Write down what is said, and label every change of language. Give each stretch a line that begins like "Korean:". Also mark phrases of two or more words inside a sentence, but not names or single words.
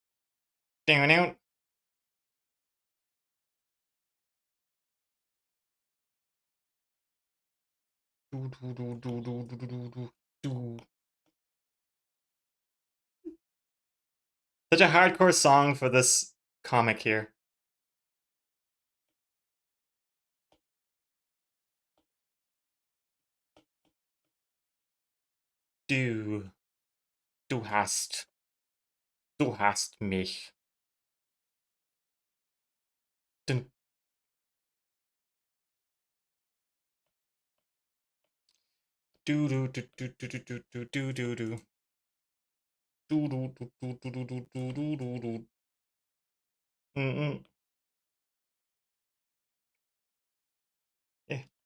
English: a hardcore song for this comic here.
German: Du hast mich. Dun. Du du du du du du du du du du du. Du du du du du du du du du du du. Eh.